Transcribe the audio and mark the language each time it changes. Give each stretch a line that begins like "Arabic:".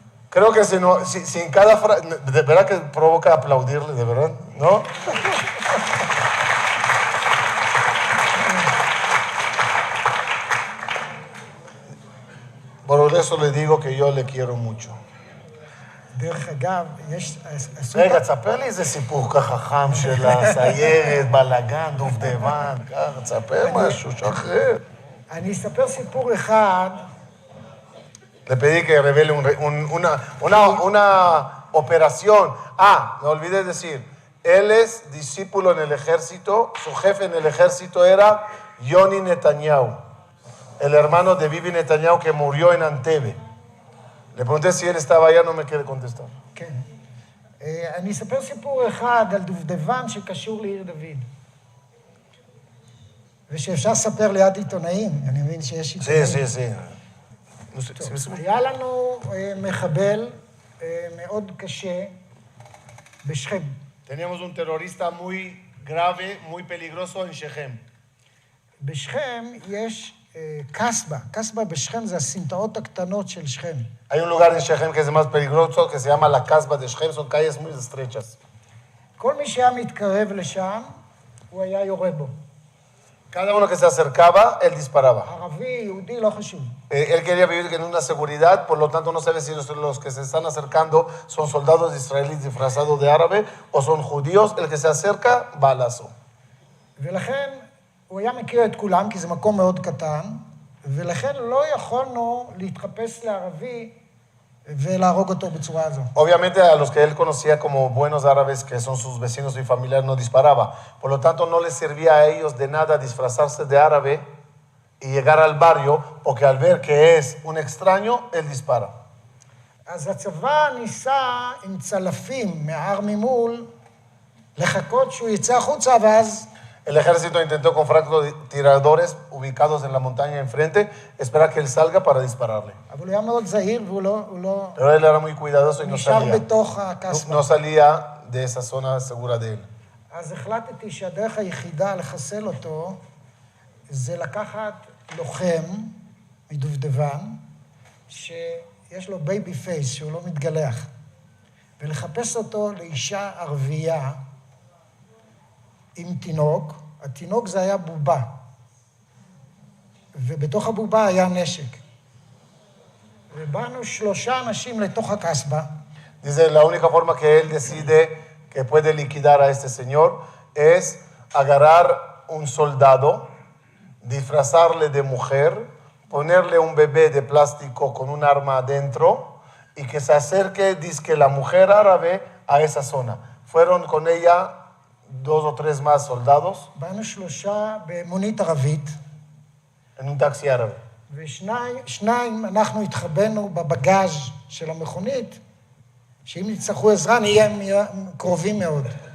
Spanish: Creo que si en cada frase, de verdad que provoca aplaudirle, de verdad, ¿no? Por eso le digo que yo le quiero mucho.
Hebrew: דרך אגב, יש... רגע, תספר לי איזה סיפור ככה חם של הסיירת, בלגן, דובדבן, ככה, תספר משהו, שחרר. אני אספר סיפור אחד.
Spanish: Le pedí que revele una operación. Me olvidé decir, él es discípulo en el ejército, su jefe en el ejército era Yoni Netanyahu, el hermano de Bibi Netanyahu que murió en Antebe. Le pregunté si él estaba allá, no me quiere contestar.
Hebrew: כן. אני אספר סיפור אחד על דובדבן שקשור לעיר דוד. ושאפשר לספר ליד עיתונאים, אני מבין שיש עיתונאים.
Spanish: Sí.
Hebrew: היה לנו מחבל מאוד קשה בשכם.
Spanish: Teníamos un terrorista muy grave, muy peligroso en Shechem.
Hebrew: בשכם יש קסבה. קסבה בשכם זה הסמטאות הקטנות של שכם.
Spanish: Hay un lugar en Shechem que es más peligroso que se llama la Casba de Shechem, son calles muy estrechas.
Hebrew: כל מי שהיה מתקרב לשם, הוא היה יורה בו.
Spanish: Cada uno que se acercaba, él disparaba.
Hebrew: ערבי, יהודי, לא חשוב.
Spanish: Él quería vivir en una seguridad, por lo tanto no sabe si los que se están acercando son soldados israelíes disfrazados de árabe o son judíos. El que se acerca, balazo.
Hebrew: ולכן הוא היה מכיר את כולם, כי זה מקום מאוד קטן, ולכן לא יכולנו להתחפש לערבי ולהרוג אותו בצורה הזו.
Spanish: Obviamente a los que él conocía como buenos árabes, que son sus vecinos y familiares, no disparaba. Por lo tanto no les servía a ellos de nada disfrazarse de árabe y llegar al barrio, porque al ver que es un extraño, él dispara.
Hebrew: אז הצבא ניסה עם צלפים מההר ממול לחכות שהוא יצא החוצה, ואז
Spanish: El ejército intentó con francotiradores ubicados en la montaña enfrente esperar que él salga para dispararle.
Hebrew: אבל הוא היה מאוד זהיר והוא לא
Spanish: Pero él era muy cuidadoso y
Hebrew: נשאר בתוך הקסבה.
Spanish: no salía de esa zona segura de él.
Hebrew: אז החלטתי שהדרך היחידה לחסל אותו זה לקחת לוחם מדובדבן שיש לו בייבי פייס, שהוא לא מתגלח, ולחפש אותו לאישה ערבייה עם תינוק. התינוק זה היה בובה, ובתוך הבובה היה נשק. ובאנו 3 אנשים לתוך הקסבה.
Spanish: Dice, la única forma que él decide que puede liquidar a este señor es agarrar un soldado, disfrazarle de mujer, ponerle un bebé de plástico con un arma adentro y que se acerque, dizque la mujer árabe, a esa zona. Fueron con ella 2 o 3 más soldados
Hebrew: באנו 3 במונית ערבית,
Spanish: en un taxi árabe.
Hebrew: ושניים אנחנו התחבאנו בבגז' של המכונית, שאם יצטרכו עזרה נהיה קרובים מאוד.